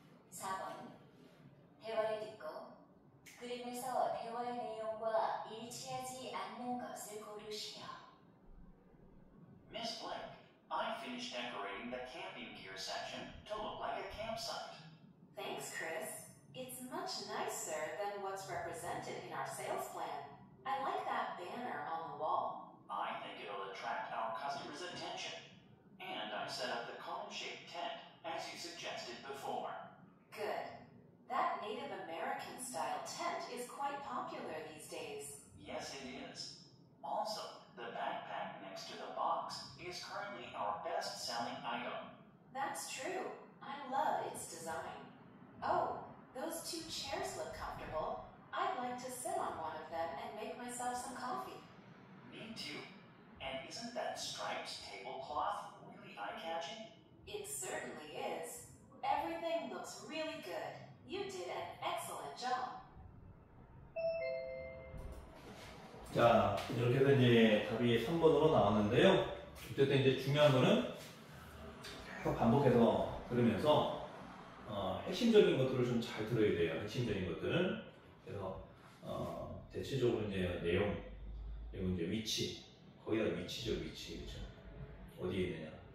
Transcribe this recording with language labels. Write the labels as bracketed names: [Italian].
[Korean] 4번. 대화를 듣고 그림에서 대화의 내용과 일치하지 않는 것을 고르시오. [English] Miss Blake, I finished decorating the camping gear section to look like a campsite. Thanks, Chris. It's much nicer than what's represented in our sales plan. I like that banner on the wall. I think it'll attract our customers' attention. And I set up the cone-shaped tent, as you suggested before. Good. That Native American style tent is quite popular these days. Yes, it is. Also, the backpack next to the box is currently our best-selling item. That's true. I love its design. Oh, those two chairs look comfortable. I'd like to sit on one of them and make myself some coffee. Me too. And isn't that striped tablecloth really eye-catching? It certainly is. Everything looks really good. You did an excellent job. [Korean] 자, 이렇게 해서 이제 답이 3번으로 나왔는데요. 어쨌든 이제 중요한 거는 계속 반복해서 들으면서 핵심적인 것들을 좀 잘 들어야 돼요. 핵심적인 것들은. 그래서 대체적으로 이제 내용, 그리고 이제 위치, 거기다 위치죠, 위치. 그렇죠? 어디에 있느냐.